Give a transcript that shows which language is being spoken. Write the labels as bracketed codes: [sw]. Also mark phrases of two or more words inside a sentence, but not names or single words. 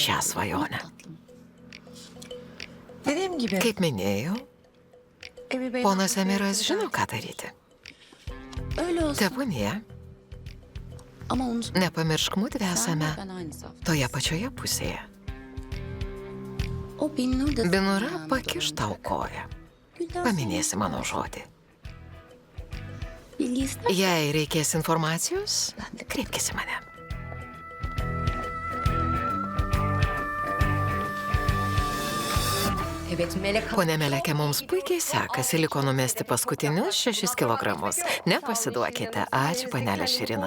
[lt] šią svajonę. [tr] Dediğim gibi. [lt] Kaip minėjau, [tr] Emir Bey. [lt] ponas Emiras žino, ką daryti. [tr] Öyle olsun. [lt] Tebūnie, [tr] Ama unutma. [lt] nepamiršk, mudvi [tr] Sen [lt] esame [tr] ve ben aynı safta. [lt] toje pačioje pusėje. [tr] O Binnur da [lt] Binura [tr] senin [lt] pakiš [tr] yanında [lt] tau [tr] olacak. [lt] koją. Gülden Paminėsi mano žodį. [tr] bilgi ister. [lt] Jei reikės informacijos, kreipkis į mane. [tr] Evet Melek [lt] Pone Melekė, mums puikiai sekasi, liko numesti paskutinius 6 kilogramus. Nepasiduokite. Ačiū, panelė Širina.